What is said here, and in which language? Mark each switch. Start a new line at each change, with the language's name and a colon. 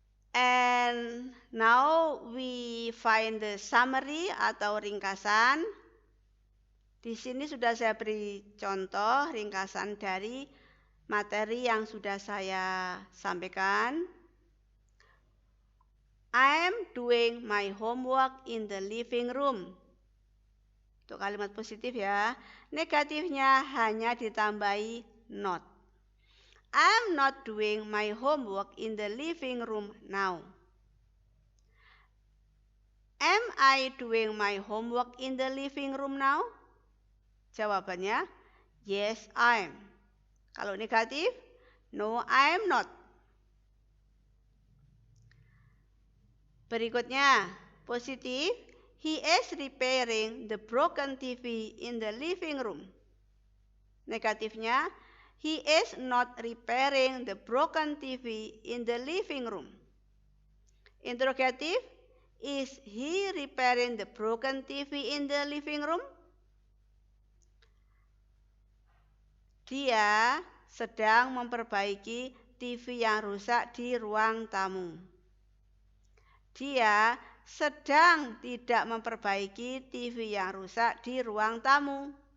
English: And now we find the summary
Indonesian: atau ringkasan. Di sini sudah saya beri contoh ringkasan dari materi yang sudah saya sampaikan.
English: I am doing my homework in the living room.
Indonesian: Itu kalimat positif ya. Negatifnya hanya ditambahi not.
English: I'm not doing my homework in the living room now. Am I doing my homework in the living room now?
Indonesian: Jawabannya,
English: yes, I'm.
Indonesian: Kalau negatif,
English: no, I'm not.
Indonesian: Berikutnya, positif,
English: he is repairing the broken TV in the living room.
Indonesian: Negatifnya,
English: he is not repairing the broken TV in the living room.
Indonesian: Interrogatif,
English: is he repairing the broken TV in the living room?
Indonesian: Dia sedang memperbaiki TV yang rusak di ruang tamu. Dia sedang tidak memperbaiki TV yang rusak di ruang tamu.